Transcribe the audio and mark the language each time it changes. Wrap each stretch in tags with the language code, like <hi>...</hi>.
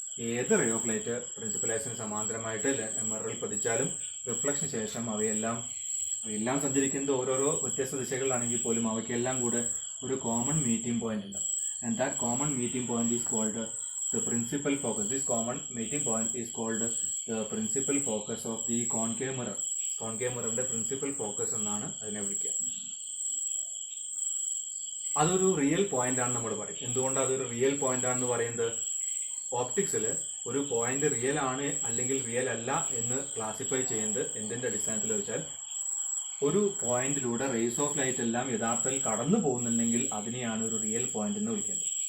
<ml>ഏത് ray of light principal ആക്സിന് സമാന്തരമായിട്ട് മിററിൽ പതിച്ചാലും reflection ശേഷം അവയെല്ലാം സഞ്ചരിക്കുന്നത് ഓരോരോ വ്യത്യസ്ത ദിശകളിലാണെങ്കിൽ പോലും അവയ്ക്കെല്ലാം കൂടെ ഒരു കോമൺ മീറ്റിംഗ് പോയിന്റ് ഉണ്ട്.</ml> <en>And that common meeting point is called the principal focus. This common meeting point is called the principal focus of the concave mirror. Concave mirror principal focus</en> <ml>എന്നാണ് അതിനെ വിളിക്കുക. അതൊരു റിയൽ പോയിന്റ് ആണ് നമ്മൾ പറയും. എന്തുകൊണ്ടാണ് അതൊരു റിയൽ പോയിന്റ് ആണെന്ന് പറയുന്നത്? ഓപ്റ്റിക്സിൽ ഒരു പോയിന്റ് റിയൽ ആണ് അല്ലെങ്കിൽ റിയൽ അല്ല എന്ന് ക്ലാസിഫൈ ചെയ്യുന്നത് എന്തിൻ്റെ അടിസ്ഥാനത്തിൽ വെച്ചാൽ ഒരു പോയിന്റിലൂടെ റേസ് ഓഫ് ലൈറ്റ് എല്ലാം യഥാർത്ഥത്തിൽ കടന്നു പോകുന്നുണ്ടെങ്കിൽ അതിനെയാണ് ഒരു റിയൽ പോയിന്റ് എന്ന് വിളിക്കുന്നത്.</ml>